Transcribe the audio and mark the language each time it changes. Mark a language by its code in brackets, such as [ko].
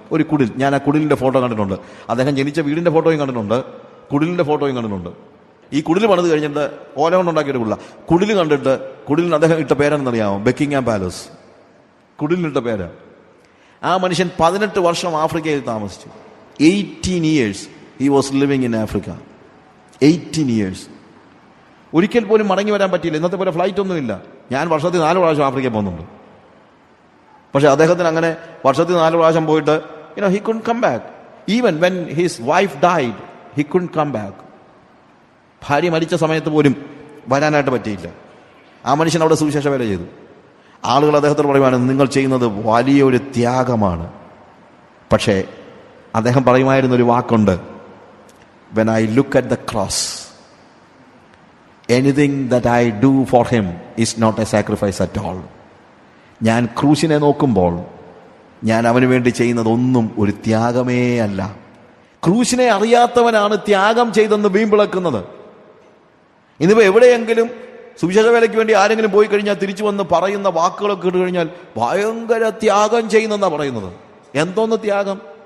[ml] ഒരു കുടിൽ, ഞാൻ ആ കുടിലിന്റെ ഫോട്ടോ കണ്ടിട്ടുണ്ട്. അദ്ദേഹം ജനിച്ച വീടിന്റെ ഫോട്ടോയും കണ്ടിട്ടുണ്ട്, കുടിലിന്റെ ഫോട്ടോയും കണ്ടിട്ടുണ്ട്. ഈ കുടിൽ പണിത് കഴിഞ്ഞിട്ട് ഓല കൊണ്ടുണ്ടാക്കിയിട്ട് കുടിൽ കണ്ടിട്ട് കുടിലിന് അദ്ദേഹം ഇട്ട പേരെന്നറിയാമോ? Buckingham palace. കുടിലിനിട്ട പേര്. ആ മനുഷ്യൻ 18 വർഷം ആഫ്രിക്കയിൽ താമസിച്ചു. [en] 18 years he was living in Africa. 18 years. [ml] ഒരിക്കൽ പോലും മടങ്ങി വരാൻ പറ്റിയില്ല. ഇന്നത്തെ പോലെ ഫ്ലൈറ്റ് ഒന്നുമില്ല. ഞാൻ വർഷത്തിൽ 4 പ്രാവശ്യം ആഫ്രിക്കയിൽ പോകുന്നുണ്ട്. പക്ഷെ അദ്ദേഹത്തിന് അങ്ങനെ വർഷത്തിൽ 4 പ്രാവശ്യം പോയിട്ട് [en] he couldn't come back. Even when his wife died, he couldn't come back. [ml] ഭാര്യ മരിച്ച സമയത്ത് പോലും വരാനായിട്ട് പറ്റിയില്ല. ആ മനുഷ്യൻ അവിടെ സുവിശേഷ വേല ചെയ്തു. ആളുകൾ അദ്ദേഹത്തോട് പറയുവാണ്, നിങ്ങൾ ചെയ്യുന്നത് വലിയൊരു ത്യാഗമാണ്. പക്ഷേ അദ്ദേഹം പറയുമായിരുന്നൊരു വാക്കുണ്ട്, [en] when I look at the cross, anything that I do for him is not a sacrifice at all. [ml] ഞാൻ ക്രൂശിനെ നോക്കുമ്പോൾ ഞാൻ അവന് വേണ്ടി ചെയ്യുന്നതൊന്നും ഒരു ത്യാഗമേ അല്ല. ക്രൂശിനെ അറിയാത്തവനാണ് ത്യാഗം ചെയ്തെന്ന് വീമ്പിളക്കുന്നത്. ഇന്നിപ്പോൾ എവിടെയെങ്കിലും സുവിശേഷ വേലയ്ക്ക് വേണ്ടി ആരെങ്കിലും പോയി കഴിഞ്ഞാൽ തിരിച്ചു വന്ന് പറയുന്ന വാക്കുകളൊക്കെ ഇട്ട് കഴിഞ്ഞാൽ ഭയങ്കര ത്യാഗം ചെയ്യുന്നെന്നാണ് പറയുന്നത്. എന്തോന്ന് ത്യാഗം?